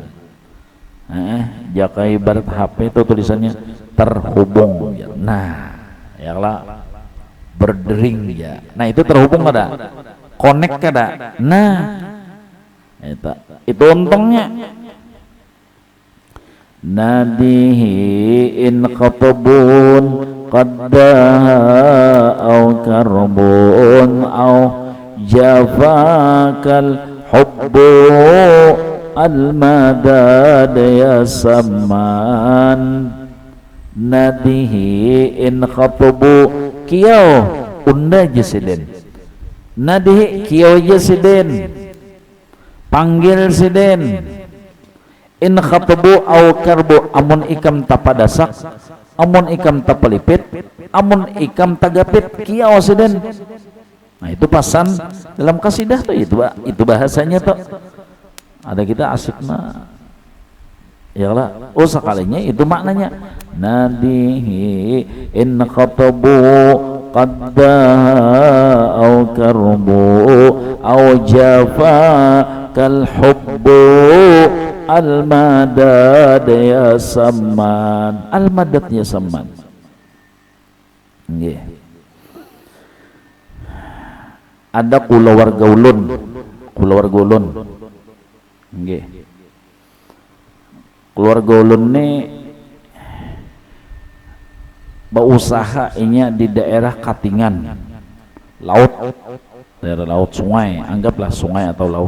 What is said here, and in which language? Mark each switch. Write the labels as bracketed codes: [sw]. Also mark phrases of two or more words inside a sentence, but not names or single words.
[bjn] Jaka ibarat HP itu tulisannya terhubung. Nah, ya lah berdering ya. Nah itu terhubung kada? Connect kada? Nah, itu untungnya. [ar] نادِه إن خطب قد أو كرب أو جفاك الحب المدد يا سمان. نادِه إن خطب [bjn] kiau unda jesiden. Nadihi kiau jesiden, panggil siden. [ar] إن خطب أو كرب, [bjn] amun ikam tapadasak, amun ikam tapelipit, amun ikam tagapit kiau siden. Nah itu pasan dalam kasidah tuh, itu bahasanya tuh. Ada kita asik mah, ya lah. Oh sekalinya itu maknanya. [ar] نادِه إن خطب قد أو كرب أو جفاك الحب المدد يا سمان. المدد يا سمان. [bjn] Nggih. Ada kulawarga ulun, nggih. Keluarga ulun nih berusaha inya di daerah Katingan, laut, daerah laut sungai, anggaplah sungai atau laut.